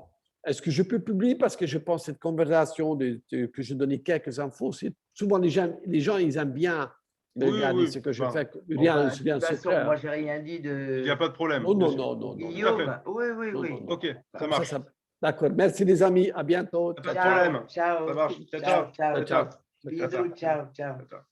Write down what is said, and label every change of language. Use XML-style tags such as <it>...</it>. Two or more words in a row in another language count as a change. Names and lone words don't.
<fr>Est-ce que je peux publier parce que je pense que cette conversation que je donnais quelques infos, c'est souvent les gens ils aiment bien regarder ce que je Bah, fais. Bon, Rien, bah, de rien toute façon, secret. moi, j'ai rien dit il n'y a de pas de problème. Non, bien non, sûr. non, non, non. Guillaume. Oui, oui, Non, oui. non, non. Ok, ça Comme marche. D'accord. Merci les amis. À bientôt. Pas de Ciao, problème. Ciao. Ça marche. Ciao, Ciao, ciao. ciao. ciao. Bisous,</fr> <it>ciao, ciao.</it> <fr>Ciao.</fr>